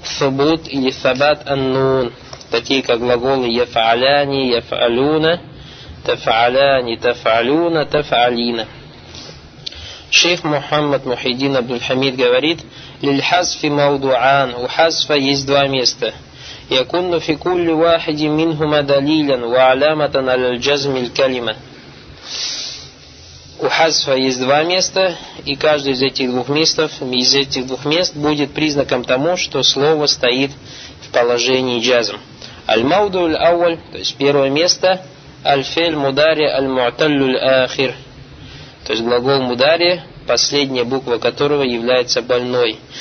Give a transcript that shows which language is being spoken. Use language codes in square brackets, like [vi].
[ru] Субут или сабат аннун. Такие как глаголы яфаляни, яфалюна, тафаляни, тафалюна, тафалина. Шейх Мухаммад Мухиддин Абдул-Хамид говорит: [ar] лиль хасфи маудуан. [ru] У хасфа есть два места. [ar] يكون في كل واحد منهما دليلا وعلامة على الجزم الكلمة. [ru] У хазфа есть два места, и каждый из этих двух мест, будет признаком тому, что слово стоит в положении джазм. [ar] Аль-мауду аль-ауль, [ru] то есть первое место, [ar] аль-фель мудари аль-муаталлю аль-ахир, [ru] то есть глагол мудари, последняя буква которого является больной.